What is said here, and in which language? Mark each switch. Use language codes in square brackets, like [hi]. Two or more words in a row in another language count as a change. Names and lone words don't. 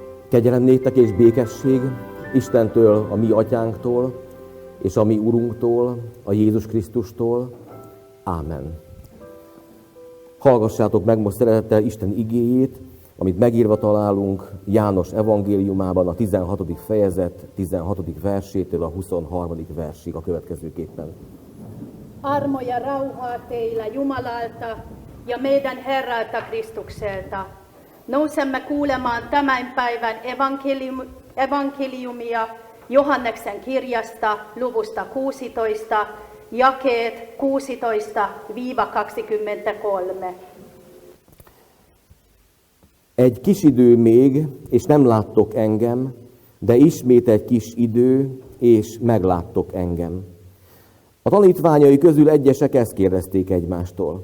[hu] Kegyelem néktek és békesség Istentől, a mi atyánktól, és a mi Urunktól, a Jézus Krisztustól. Ámen. Hallgassátok meg most szeretettel Isten igéjét, amit megírva találunk János evangéliumában, a 16. fejezet 16. versétől a 23. versig a következőképpen. [fi] Armo ja rauhaa teillä Jumalalta ja meidän Herralta Kristukselta. Nousemme kuulemaan tämän päivän evankeliumia Johanneksen kirjasta luvusta 16, jakeet 16-23. [hu] Egy kis idő még, és nem láttok engem, de ismét egy kis idő, és megláttok engem. A tanítványai közül egyesek ezt kérdezték egymástól.